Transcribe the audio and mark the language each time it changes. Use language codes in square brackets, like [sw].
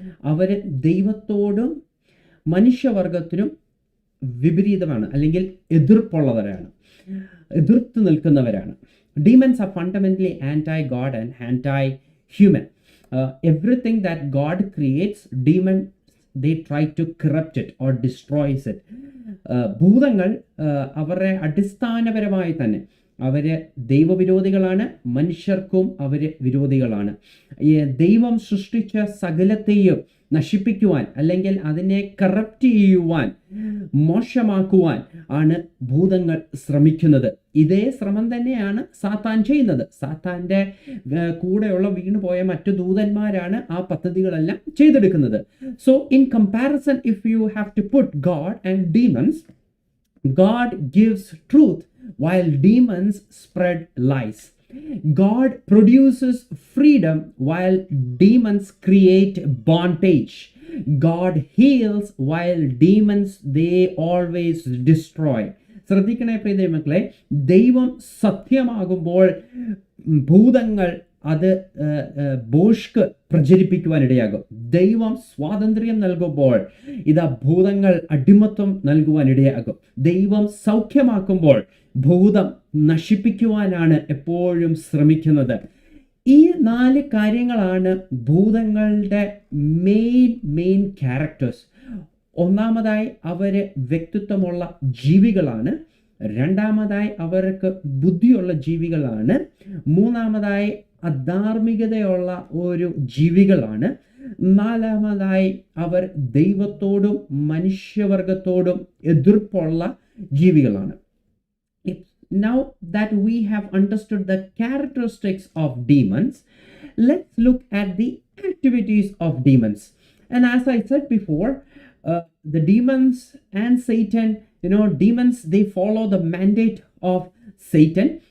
[ml] അവർ ദൈവത്തോടും മനുഷ്യവർഗത്തിനും വിപരീതമാണ്, അല്ലെങ്കിൽ എതിർപ്പുള്ളവരാണ്, എതിർത്ത് നിൽക്കുന്നവരാണ്. [en] Demons are fundamentally anti-God and anti-human. Everything that God creates, demons, they try to corrupt it or destroys it. [ml] ഭൂതങ്ങൾ അവരുടെ അടിസ്ഥാനപരമായി തന്നെ അവര് ദൈവവിരോധികളാണ്, മനുഷ്യർക്കും അവര് വിരോധികളാണ്. ദൈവം സൃഷ്ടിച്ച സകലത്തെയും നശിപ്പിക്കുവാൻ അല്ലെങ്കിൽ അതിനെ കറപ്റ്റ് ചെയ്യുവാൻ, മോശമാക്കുവാൻ ആണ് ഭൂതങ്ങൾ ശ്രമിക്കുന്നത്. ഇതേ ശ്രമം തന്നെയാണ് സാത്താൻ ചെയ്യുന്നത്. സാത്താൻ്റെ കൂടെയുള്ള വീണുപോയ മറ്റു ദൂതന്മാരാണ് ആ പദ്ധതികളെല്ലാം ചെയ്തെടുക്കുന്നത്. [en] So in comparison, if you have to put God and demons, God gives truth while demons spread lies. God produces freedom while demons create bondage. God heals while demons they always destroy. [ml] ശ്രദ്ധിക്കണേ പ്രിയ ദൈവമക്കളെ, ദൈവം സത്യമാകുമ്പോൾ ഭൂതങ്ങൾ അത് ബോഷ്ക്ക് പ്രചരിപ്പിക്കുവാനിടയാകും. ദൈവം സ്വാതന്ത്ര്യം നൽകുമ്പോൾ ഇതാ ഭൂതങ്ങൾ അടിമത്വം നൽകുവാനിടയാകും. ദൈവം സൗഖ്യമാക്കുമ്പോൾ ഭൂതം നശിപ്പിക്കുവാനാണ് എപ്പോഴും ശ്രമിക്കുന്നത്. ഈ 4 കാര്യങ്ങളാണ് ഭൂതങ്ങളുടെ [en] Main characters. [ml] ഒന്നാമതായി അവർ വ്യക്തിത്വമുള്ള ജീവികളാണ്. രണ്ടാമതായി അവർക്ക് ബുദ്ധിയുള്ള ജീവികളാണ്. മൂന്നാമതായി അധാർമികതയുള്ള ഒരു ജീവികളാണ്. നാലാമതായി അവർ ദൈവത്തോടും മനുഷ്യവർഗത്തോടും എതിർപ്പുള്ള ജീവികളാണ്. [en] Now that we have understood the characteristics of demons, let's look at the activities of demons. And as I said before, the demons and Satan, demons, they follow the mandate of Satan.